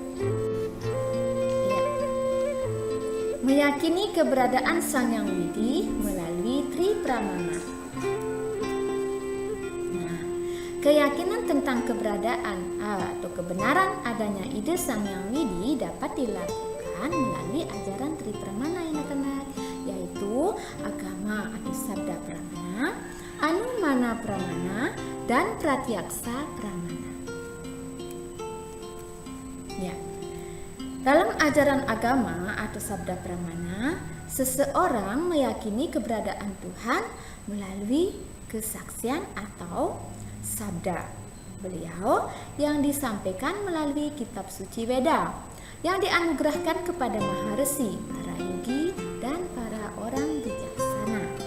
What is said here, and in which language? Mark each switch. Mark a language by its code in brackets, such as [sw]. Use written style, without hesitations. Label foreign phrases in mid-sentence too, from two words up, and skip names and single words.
[id] Ya. Meyakini keberadaan Sang Hyang Widi melalui Tri Pramana. Nah, keyakinan tentang keberadaan atau kebenaran adanya ide Sang Hyang Widi dapat dilakukan melalui ajaran Tri Pramana anak-anak, yaitu agama atau sabda pramana, anumana pramana, dan pratyaksa pramana. Ya. Dalam ajaran agama atau sabda pramana, seseorang meyakini keberadaan Tuhan melalui kesaksian atau sabda beliau yang disampaikan melalui kitab suci Weda yang dianugerahkan kepada Maharesi, para yogi, dan para orang bijaksana.